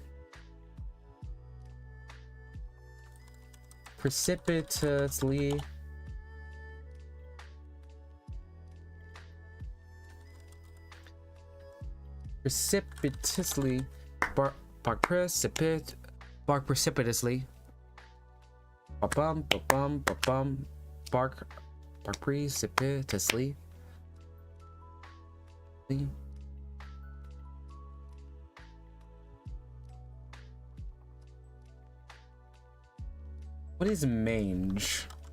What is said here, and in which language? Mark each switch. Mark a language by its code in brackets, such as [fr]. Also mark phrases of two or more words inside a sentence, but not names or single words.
[en] Precipitously. Precipitously. Bark precipitously. Ba-bum, ba-bum, ba-bum. Bark precipitously. What is mange?